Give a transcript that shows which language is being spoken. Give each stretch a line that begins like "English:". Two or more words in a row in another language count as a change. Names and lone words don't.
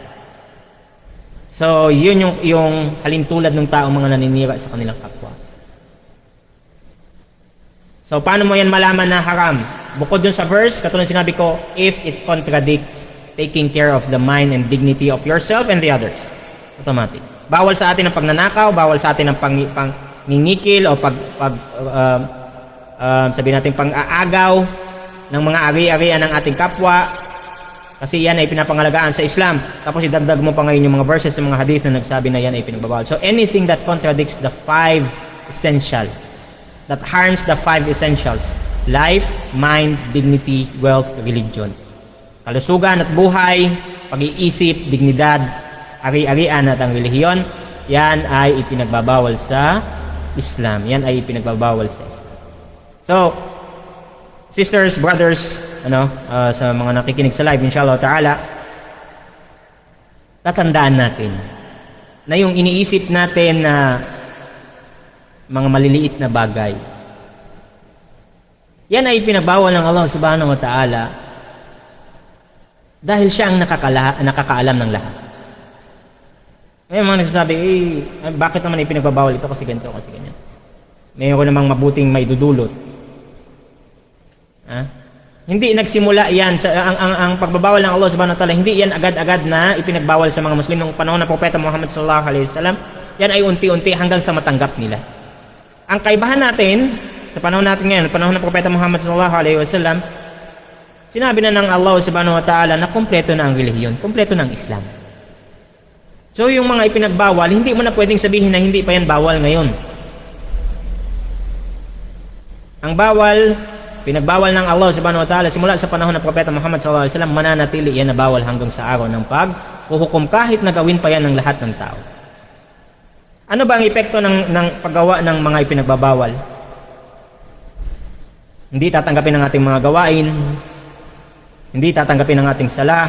Filipino: So, yun yung halintulad ng tao mga naninira sa kanilang kapwa. So, paano mo yan malaman na haram? Bukod dun sa verse, katulad sinabi ko,
English: if it contradicts taking care of the mind and dignity of yourself and the others. Automatic.
Filipino: Bawal sa atin ang pagnanakaw, bawal sa atin ang pangingikil o sabihin natin pang-aagaw ng mga ari-arian ng ating kapwa. Kasi yan ay pinapangalagaan sa Islam. Tapos idagdag mo pa ngayon yung mga verses ng mga hadith na nagsabi na yan ay pinagbabawal.
English: So anything that contradicts the 5 essentials, that harms the 5 essentials, life, mind, dignity, wealth, religion.
Filipino: Kalusugan at buhay, pag-iisip, dignidad, ari-arian at ang relihiyon, yan ay ipinagbabawal sa Islam. Yan ay ipinagbabawal sa Islam. So,
English: sisters, brothers,
Filipino: sa mga nakikinig sa live,
Arabic: إن شاء الله تعالى,
Filipino: tatandaan natin na yung iniisip natin na mga maliliit na bagay, yan ay pinagbawal ng Allah
Arabic: سبحانه وتعالى
Filipino: dahil siya ang nakakaalam ng lahat. May mga nagsasabi, bakit naman ipinagbabawal ito kasi ganito, kasi ganyan. Mayroon namang mabuting may dudulot. Hindi nagsimula yan ang pagbabawal ng Allah
Arabic: سبحانه وتعالى,
Filipino: hindi yan agad-agad na ipinagbawal sa mga Muslim noong panahon ng Propeta Muhammad
Arabic: صلى الله عليه وسلم.
Filipino: Yan ay unti-unti hanggang sa matanggap nila. Ang kaibahan natin sa panahon natin ngayon, panahon ng Propeta Muhammad
Arabic: صلى الله عليه وسلم,
Filipino: sinabi na ng Allah
Arabic: سبحانه وتعالى
Filipino: na kumpleto na ang relihiyon, kumpleto na ang Islam. So yung mga ipinagbawal, hindi mo na pwedeng sabihin na hindi pa yan bawal ngayon. Ang bawal, pinagbawal ng Allah
Arabic: سبحانه وتعالى
Filipino: simula sa panahon ng Propeta Muhammad
Arabic: صلى الله عليه وسلم,
Filipino: mananatili yan na bawal hanggang sa araw ng paghuhukom kahit nagawin pa yan ng lahat ng tao. Ano ba ang epekto ng paggawa ng mga ipinagbabawal? Hindi tatanggapin ang ating mga gawain, hindi tatanggapin ang ating sala.